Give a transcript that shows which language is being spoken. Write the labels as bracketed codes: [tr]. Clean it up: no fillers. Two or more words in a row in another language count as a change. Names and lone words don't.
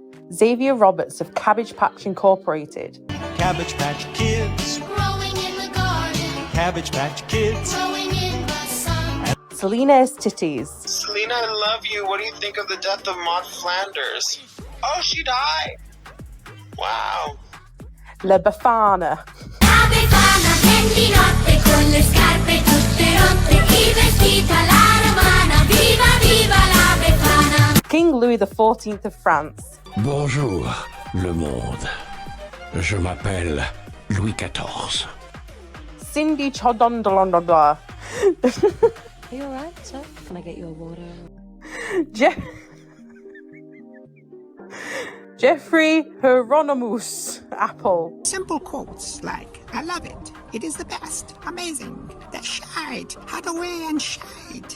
[en] Xavier Roberts of Cabbage Patch Incorporated. Cabbage Patch Kids. Growing in the garden. Cabbage Patch Kids. Growing in the sun. Selena's Titties. Selena, I love you. What do you think of the death of Maude Flanders? Oh, she died. Wow. La Befana. [it] La Befana, prendi notte con le scarpe tutte rotte, i vestita la romana, viva viva la Befana. [en] King Louis XIV of France. [fr] Bonjour, le monde. Je m'appelle Louis XIV. [en] Cindy Chodondolondola. Are you alright, sir? Can I get you a water? Jeffrey Hieronymus Apple. Simple quotes like, I love it. It is the best. Amazing. The shite. How to wear and shite.